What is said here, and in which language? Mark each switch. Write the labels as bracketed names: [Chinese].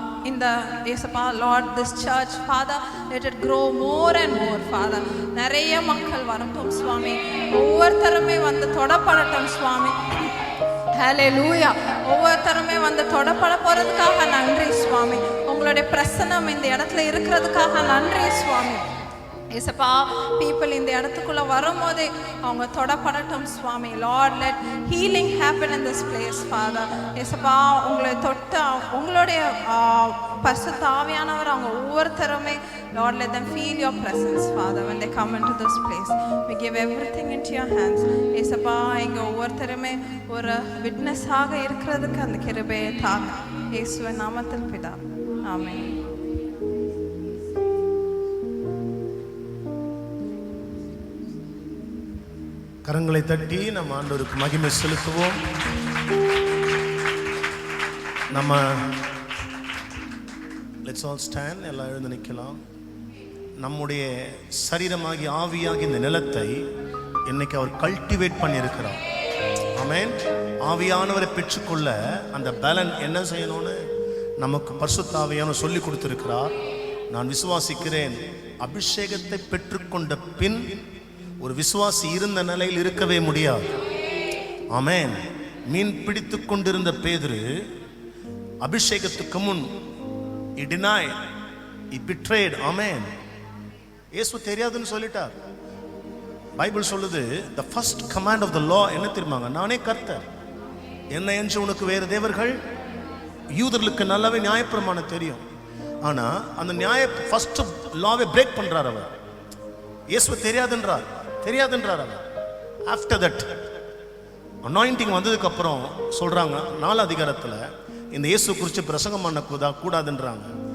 [Tamil] இந்த ஏசப்பா [English] Lord this church Father let it grow more and more Father. [Tamil] நிறைய மக்கள் வரட்டும் சுவாமி, ஒவ்வொருத்தருமே வந்து தொடப்படட்டும் சுவாமி. ஹல்லேலூயா. ஒவ்வொருத்தருமே வந்து தொடப்பட போகிறதுக்காக நன்றி சுவாமி. உங்களுடைய பிரசன்னம் இந்த இடத்துல இருக்கிறதுக்காக நன்றி சுவாமி. ஏசப்பா, பீப்புள் இந்த இடத்துக்குள்ள வரும்போதே அவங்க தொடப்படட்டும் சுவாமி. [English] Lord, let healing happen in this place Father. [Tamil] ஏசப்பா, உங்களை தொட்ட உங்களுடைய பரிசுத்த ஆவியானவர் அவங்க ஒவ்வொருத்தருமே, [English] Lord, let them feel your presence, Father, when they come into this place. We give everything into your hands. [Tamil] ஏசப்பா, இங்க ஒவ்வொருத்தருமே ஒரு விட்னஸாக இருக்கிறதுக்கு அந்த கிருபையை தாங்க. இயேசுவின் நாமத்தில் பிதா, ஆமென். கரங்களை தட்டி நம்ம ஆண்டவருக்கு மகிமை செலுத்துவோம். நம்ம [English] Let's all stand. [Tamil] எல்லாம் எழுந்து நிற்கலாம். நம்முடைய சரீரமாகி ஆவியாகி இந்த நிலத்தை இன்னைக்கு அவர் கல்டிவேட் பண்ணியிருக்கிறார். ஆமென். ஆவியானவரை பெற்றுக்கொள்ள அந்த பலன் என்ன செய்யணும்னு நமக்கு பரிசுத்த ஆவியானவர் சொல்லி கொடுத்திருக்கிறார். நான் விசுவாசிக்கிறேன், அபிஷேகத்தை பெற்றுக்கொண்ட பின் ஒரு விசுவாசி இருந்த நிலையில் இருக்கவே முடியாது. ஆமென். மீன் பிடித்து கொண்டிருந்த பேதுரு அபிஷேகத்துக்கு முன் [English] he denied, he betrayed. [Tamil] ஆமென். இயேசு தெரியாதுன்னு சொல்லிட்டார். பைபிள் சொல்லுது, [English] the first command of the law [Tamil] என்ன தெரியுமாங்க? நானே கர்த்தர், என்னை என்று உனக்கு வேறு தேவர்கள். யூதர்களுக்கு நல்லாவே நியாயப்பிரமாணம் தெரியும். ஆனா அந்த நியாய ஃபர்ஸ்ட் லாவை பிரேக் பண்றார் அவர். இயேசு தெரியாதுன்றார் அவர். [English] after that [Tamil] அனாயிண்டிங் வந்ததுக்கு அப்புறம் சொல்றாங்க 4 அதிகாரத்துல இந்த இயேசு குறித்து பிரசங்கம் பண்ண கூடாதுன்றாங்க.